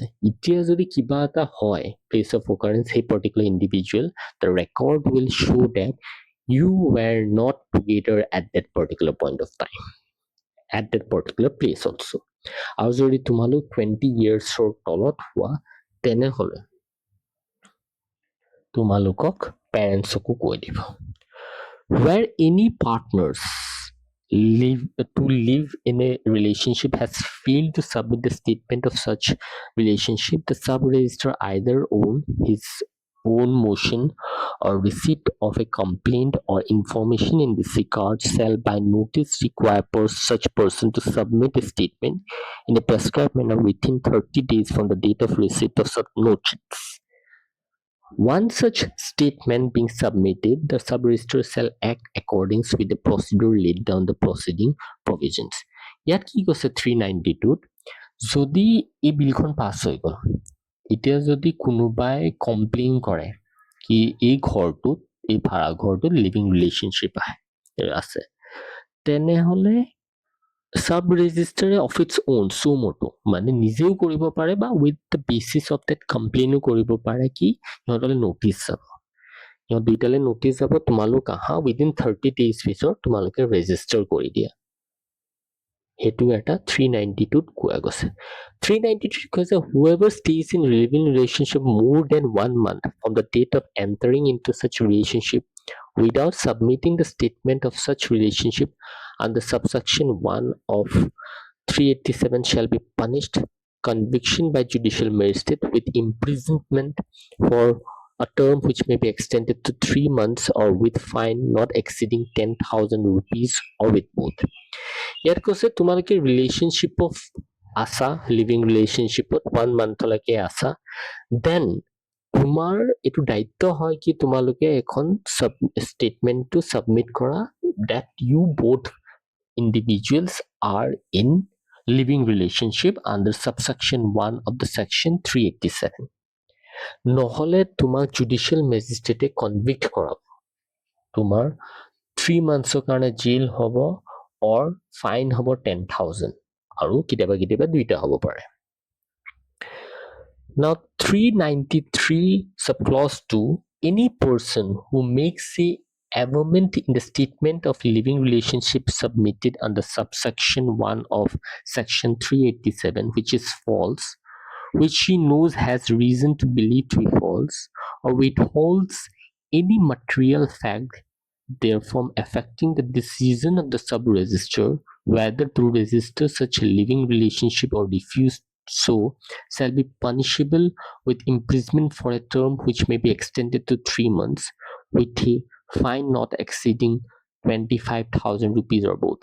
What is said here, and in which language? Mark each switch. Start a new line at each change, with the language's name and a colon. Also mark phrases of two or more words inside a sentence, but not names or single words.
Assamese: এতিয়া যদি কিবা এটা হয়
English: place of occurrence সেই particular individual, the record will show that you were not together at that particular point of time, at that particular place also'.
Assamese: আৰু যদি তোমালোক 20 yearsৰ তলত হোৱা তেনেহ'লে তোমালোকক পেৰেণ্টছকো কৈ দিব।
English: Where any partners live in a relationship has failed to submit the statement of such relationship, the sub-register either own his own motion or receipt of a complaint or information in this regard shall by notice require such person to submit a statement in a prescribed manner within 30 days from the date of receipt of such notice. One such statement being submitted, the sub-registrar shall act according with the procedure laid down the proceeding provisions.
Assamese: ইয়াত কি কৈছে 392ত যদি এই বিলখন পাছ হৈ গ'ল, এতিয়া যদি কোনোবাই কমপ্লেইন কৰে কি এই ঘৰটোত, এই ভাড়া ঘৰটোত
English: living relationship
Assamese: আছে, তেনেহ'লে
English: sub registrarে of its own suo motu
Assamese: মানে নিজেও কৰিব পাৰে বা
English: with the basis of that
Assamese: কমপ্লেইনো কৰিব পাৰে কি সিহঁতলৈ নটিচ যাব, সিহঁত দুইটালৈ নটিচ যাব, তোমালোক আহা
English: within 30 days
Assamese: পিছত তোমালোকে ৰেজিষ্টাৰ কৰি দিয়া। সেইটো এটা 392ত কোৱা গৈছে।
English: 393 কৈছে whoever stays in living relationship more than 1 month from the date of entering into such relationship without submitting the statement of such relationship under subsection 1 of 387 shall be punished conviction by judicial magistrate with imprisonment for a term which may be extended to 3 months or with fine not exceeding 10,000 rupees or with both.
Assamese: ইয়াত কৈছে তোমালোকে ৰিলেশ্যনশ্বিপত আছা,
English: living relationshipত
Assamese: 1 monthলৈকে আছা, দেন তোমাৰ এইটো দায়িত্ব হয় কি তোমালোকে এখন ষ্টেটমেণ্টটো ছাবমিট কৰা
English: that you both individuals are in living relationship under subsection 1 of the section 387.
Assamese: নহ'লে তোমাক
English: judicial magistrateে
Assamese: কনভিক্ট কৰাব, তোমাৰ 3 monthsৰ কাৰণে জেইল হ'ব
English: or fine
Assamese: হ'ব 10,000 আৰু কেতিয়াবা কেতিয়াবা দুইটা হ'ব পাৰে।
English: Now 393 subclause 2, any person who makes a amendment in the statement of living relationship submitted under subsection 1 of section 387 which is false, which she knows has reason to believe to be false, or withholds any material fact therefrom affecting the decision of the sub-registrar whether to register such a living relationship or refuse so shall be punishable with imprisonment for a term which may be extended to 3 months with a fine not exceeding 25,000 rupees or both.